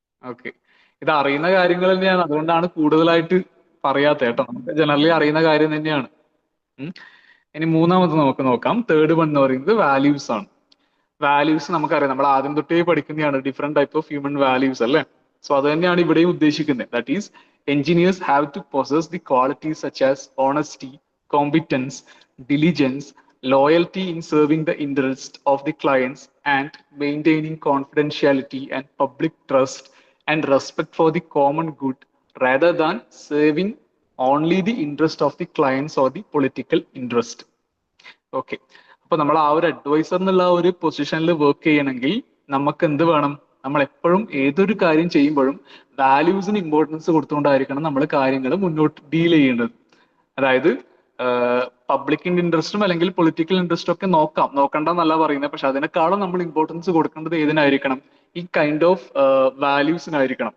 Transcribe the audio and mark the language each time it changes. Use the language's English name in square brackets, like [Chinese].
[Malayalam] Okay, ഇത് അറിയുന്ന കാര്യങ്ങൾ തന്നെയാണ്, അതുകൊണ്ടാണ് കൂടുതലായിട്ട് പറയാത്ത കേട്ടോ. നമുക്ക് ജനറലി അറിയുന്ന കാര്യം തന്നെയാണ്. ഇനി മൂന്നാമത് നമുക്ക് നോക്കാം, തേർഡ് വൺ എന്ന് പറയുന്നത് വാല്യൂസ് ആണ്. വാല്യൂസ് നമുക്കറിയാം, നമ്മൾ ആദ്യം തൊട്ടേ പഠിക്കുന്നതാണ് [English] different type of human values, [Malayalam] അല്ലേ? സോ അത് തന്നെയാണ് ഇവിടെയും ഉദ്ദേശിക്കുന്നത്. [English] That is engineers have to possess the qualities such as honesty, competence, diligence, loyalty in serving the interest of the clients, and maintaining confidentiality and public trust and respect for the common good, rather than serving only the interest of the clients or the political interest. [Malayalam] Okay, അപ്പൊ നമ്മൾ ആ ഒരു adviser എന്നുള്ള ഒരു പൊസിഷനിൽ work ചെയ്യണമെങ്കിൽ നമുക്ക് എന്ത് വേണം, നമ്മൾ എപ്പോഴും ഏതൊരു കാര്യം ചെയ്യുമ്പോഴും വാല്യൂസിന് ഇമ്പോർട്ടൻസ് കൊടുത്തുകൊണ്ടായിരിക്കണം നമ്മൾ കാര്യങ്ങൾ മുന്നോട്ട് ഡീൽ ചെയ്യേണ്ടത്. അതായത് പബ്ലിക്കിന്റെ ഇൻട്രസ്റ്റും അല്ലെങ്കിൽ പൊളിറ്റിക്കൽ ഇൻട്രസ്റ്റും ഒക്കെ നോക്കണ്ടെന്നല്ല പറയുന്നത്, പക്ഷെ അതിനേക്കാളും നമ്മൾ ഇമ്പോർട്ടൻസ് കൊടുക്കേണ്ടത് ഏതിനായിരിക്കണം, ഈ കൈൻഡ് ഓഫ് വാല്യൂസിനായിരിക്കണം.